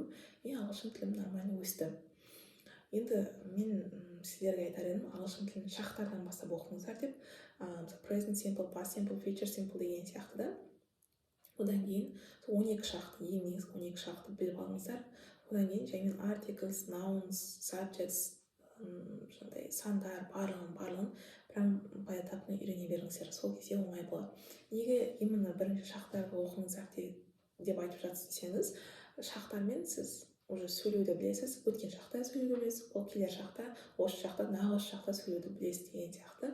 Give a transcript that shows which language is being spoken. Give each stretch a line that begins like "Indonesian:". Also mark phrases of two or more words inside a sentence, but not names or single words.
Kazakh: Ағылшын тілім нормально өсті. Енді мен сіздерге айтар едім, ағылшын тілін шақтардан бастап оқыңыздар деп.
English: Present simple, past simple, future simple
Kazakh: деген сияқты да. Одан кейін 12 шақты, ең негізгі 12 шақты біліп алыңыздар. Одан кейін жаймен
English: articles, nouns, subjects,
Kazakh: сандар, барлығын
Russian: прям поэтапно
Kazakh: үйрене беріңіздер. Сол кезде оңай болады. Неге именно бірінші шақтарды оқыңыздар деп айтып жатсыз десеңіз, шақтармен сіз уже сөйлеуді білесіз, өткен шақта сөйлеуді білесіз, ол келер шақта, осы шақта, нағыз шақта сөйлеуді білесіз деген сияқты.